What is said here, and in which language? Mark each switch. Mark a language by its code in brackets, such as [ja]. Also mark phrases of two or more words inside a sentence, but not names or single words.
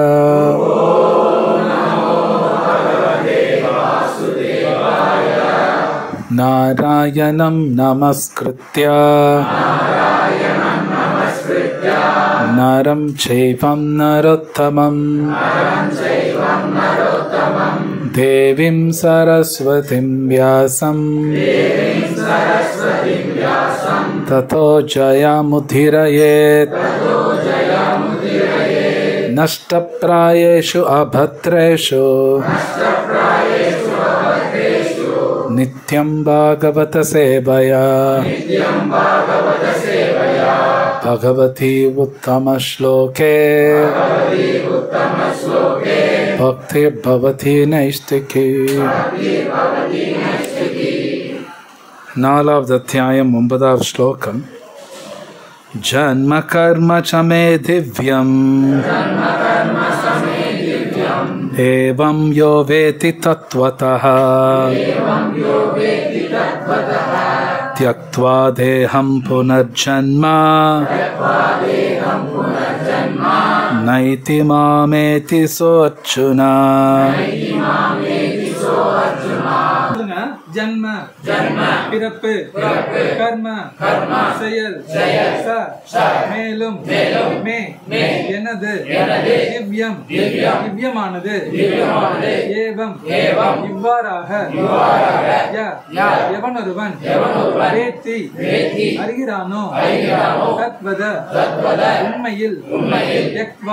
[sa] नारायणं नमस्कृत्य नरं चैव नरोत्तमम् देवीं सरस्वतीं व्यासं ततो जयमुदीरयेत्. नष्टप्रायेषु अभद्रेषु नित्यं भागवत सेवया भगवती उत्तम श्लोके भक्ति भवती नैष्टिकी. [ta] 4வது அத்தியாயம் 9வது ஸ்லோகம். [sa] जन्म कर्म च मे दिव्यम् एवं यो वेति तत्त्वतः त्यक्त्वा देहं पुनर्जन्म नैति मामेति सोऽर्जुन. [ta] ஜன்ம பிறப்பு கர்ம செயல் மேலும் மே எனது திவ்யம் திவ்யமானது ஏவம் இவ்வாறாக எவனொருவன் வேத்தி அறிகிறானோ தத்வத உண்மையில் யக்வா